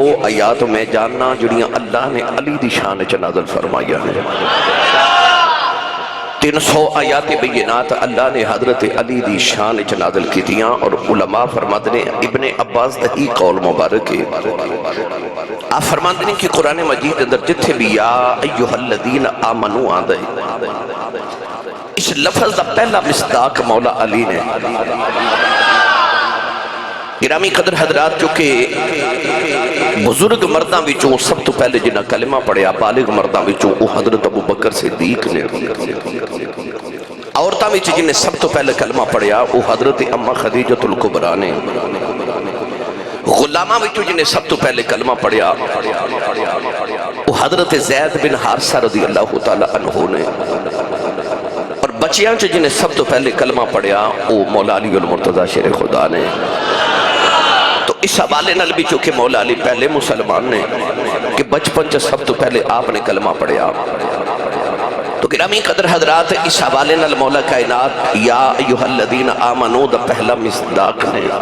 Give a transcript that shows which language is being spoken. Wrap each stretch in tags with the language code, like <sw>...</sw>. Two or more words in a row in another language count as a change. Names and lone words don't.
<pa>آیات میں جاننا جڑیاں اللہ نے علی دی شان چ نازل فرمایا ہے 300 آیات بینات اللہ نے حضرت علی دی شان اچ نازل کی دیاں،</pa> <ur>اور علماء فرماتے ہیں</ur> <pa>ابن عباس دہی قول مبارک ہے،</pa> <ur>آپ فرماتے ہیں کہ</ur> <pa>قرآن مجید اندر جتھے بھی</pa> <ar>یا ایوہ الذین آمنو</ar> <pa>آدھے اس لفظ دا پہلا مصداق مولا علی نے۔ گرامی قدر حضرات، چونکہ بزرگ مرداں وچوں سب تو پہلے جنہاں کلمہ پڑھیا بالغ مرداں وچوں وہ حضرت ابو بکر صدیق نے، عورتاں وچ جنہیں سب تو پہلے کلمہ پڑھیا وہ حضرت اما خدیجۃ الکبریٰ نے، غلاماں وچوں جنہیں سب تو پہلے کلمہ پڑھیا وہ حضرت زید بن حارثہ</pa> <ar>رضی اللہ تعالی عنہ</ar> <pa>نے، اور بچیاں چ جنہیں سب تو پہلے کلمہ پڑھیا وہ مولا علی المرتضیٰ شیر خدا نے۔ تو اس حوالے نال بھی چونکہ مولا علی پہلے مسلمان نے کہ بچپن چ سب تو پہلے آپ نے کلمہ پڑھیا، تو گرامی قدر حضرات اس حوالے نال مولا کائنات</pa> <ar>یا ایھا الذین آمنو</ar> <pa>دا پہلا مصداق نے۔</pa>